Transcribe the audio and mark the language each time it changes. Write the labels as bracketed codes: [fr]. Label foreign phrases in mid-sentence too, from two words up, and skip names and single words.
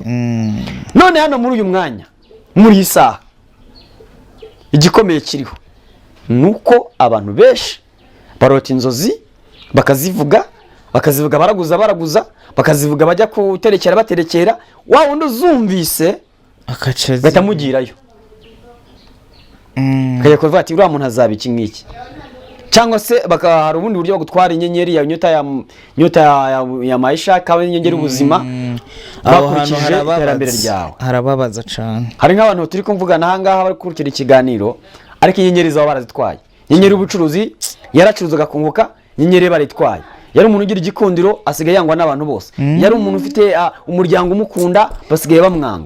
[rw] None hano muri uyu mwanya, muri isaha, igikomeye kiriho nuko abantu benshi barota inzozi bakazivuga baraguza, bakazivuga bajya kuterekera baterekera, wa wundi uzumvise batamugirayo, kaya kuvuga ati uriya muntu azaba iki ngiki, cyangwa se hari ubundi buryo bwo gutwara inyenyeri ya [sw] nyota ya maisha [rw] kawe inyenyeri ubuzima bakurikije iterambere ryawe. Harababaza cyane, hari nk'abantu turi kumvugana aha ngaha bari kurikira ikiganiro, ariko inyenyeri zabo barazitwaye. Inyenyeri ubucuruzi yaracuruzaga kunguka, inyenyeri baritwaye. Yari umuntu ugira igikundiro asigaye yangwa n'abantu bose, yari umuntu ufite umuryango umukunda basigaye bamwanga.